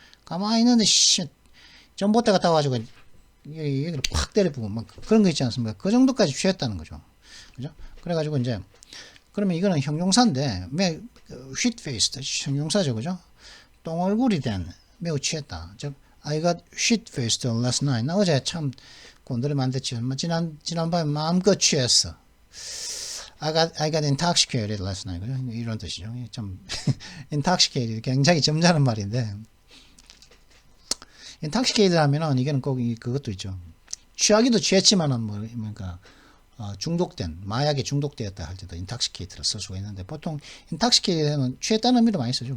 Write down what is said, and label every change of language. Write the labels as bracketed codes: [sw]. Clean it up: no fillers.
[ko] 가만히 있는데 전봇대가 타가지고 여기를 팍 때려부고 막 그런 거 있지 않습니까? 그 정도까지 취했다는 거죠. 그죠? 그래가지고 이제 그러면 이거는 형용사인데 shit-faced 형용사죠. 그죠? 똥얼굴이 된 매우 취했다. [en] 즉 I got shit-faced last night. [ko] 나 어제 참 곤드레 만들었지. 지난밤에 마음껏 취했어. [en] I got intoxicated last night. [ko] 그죠? 이런 뜻이죠. 참 intoxicated 굉장히 점잖은 말인데 intoxicated 하면은 이게는 꼭 그것도 있죠. 취하기도 취했지만은 그러니까 중독된 마약에 중독되었다 할 때도 intoxicated를 쓸 수가 있는데 보통 intoxicated는 취했다는 의미로 많이 쓰죠.